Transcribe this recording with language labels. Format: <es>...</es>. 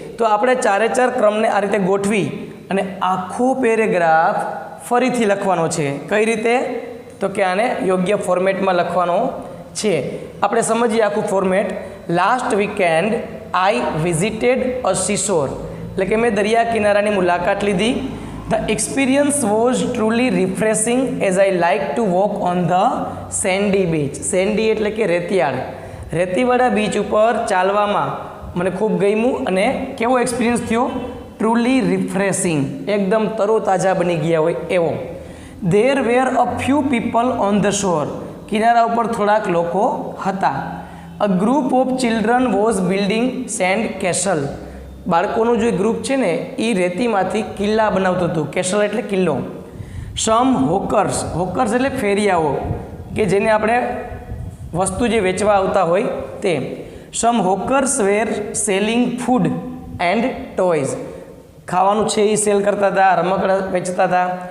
<gu>તો આપણે 4 ક્રમને આ રીતે ગોઠવી અને આખો પેરેગ્રાફ ફરીથી લખવાનો છે. કઈ રીતે? તો કે આને યોગ્ય ફોર્મેટમાં લખવાનો છે. આપણે સમજીએ આખું format.</gu> <en>last weekend I visited a seashore,</en> <gu>એટલે કે મેં દરિયા કિનારાની મુલાકાત લીધી.</gu> <en>The experience was truly refreshing as I like to walk on the sandy beach.</en> <gu>Sandy એટલે કે રેતિયાળ. રેતીવાળા બીચ ઉપર ચાલવામાં મને ખૂબ ગમ્યું અને કેવો એક્સપિરિયન્સ થયો? ટ્રુલી રિફ્રેશિંગ, એકદમ તરોતાજા બની ગયા હોય એવો.</gu> <en>There were a few people on the shore.</en> <gu>કિનારા ઉપર થોડાક લોકો હતા.</gu> <en>A group of children was building sand castle.</en> <gu>બાળકોનું જે ગ્રુપ છે ને એ રેતીમાંથી કિલ્લા બનાવતું હતું. કેસલ એટલે કિલ્લો. સમ હોકર્સ, હોકર્સ એટલે ફેરિયાઓ કે જેને આપણે વસ્તુ જે વેચવા આવતા હોય તે.</gu> <en>some hawkers were selling food and toys,</en> <gu>ખાવાનું છે એ સેલ કરતા હતા, રમકડા વેચતા હતા.</gu>